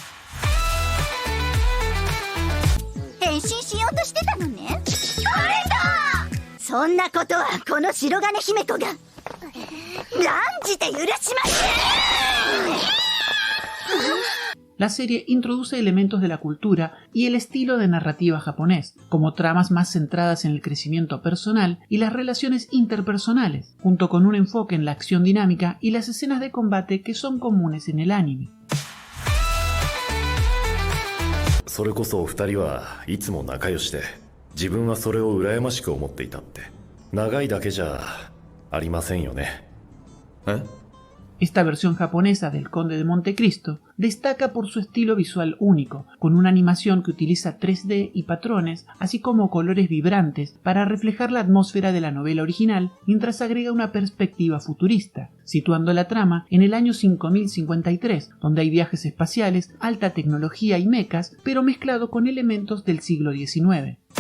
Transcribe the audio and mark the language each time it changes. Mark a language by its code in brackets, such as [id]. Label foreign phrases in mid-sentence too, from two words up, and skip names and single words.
[es] La serie introduce elementos de la cultura y el estilo de narrativa japonés, como tramas más centradas en el crecimiento personal y las relaciones interpersonales, junto con un enfoque en la acción dinámica y las escenas de combate que son comunes en el anime. [ja] それこそお二人はいつも仲良しで、自分はそれを羨ましく思っていたって。長いだけじゃありませんよね。 [es] Esta versión japonesa del Conde de Montecristo destaca por su estilo visual único, con una animación que utiliza 3D y patrones, así como colores vibrantes para reflejar la atmósfera de la novela original, mientras agrega una perspectiva futurista, situando la trama en el año 5053, donde hay viajes espaciales, alta tecnología y mechas, pero mezclado con elementos del siglo XIX.